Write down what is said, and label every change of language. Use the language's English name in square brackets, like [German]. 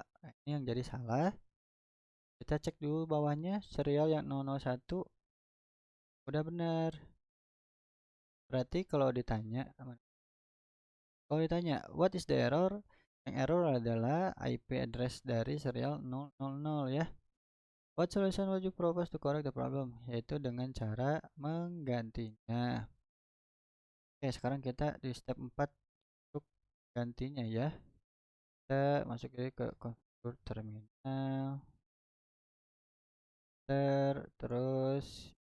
[Indonesian] Nah, ini yang jadi salah. Kita cek dulu bawahnya serial yang 001 udah benar. Berarti kalau ditanya [English] what is the error? [Indonesian] Yang error adalah IP address dari serial 000 ya. [English] What solution would you propose to correct the problem? [Indonesian] Yaitu dengan cara menggantinya. Oke, sekarang kita di step 4 untuk gantinya ya. Kita masuk ke configure terminal. Terus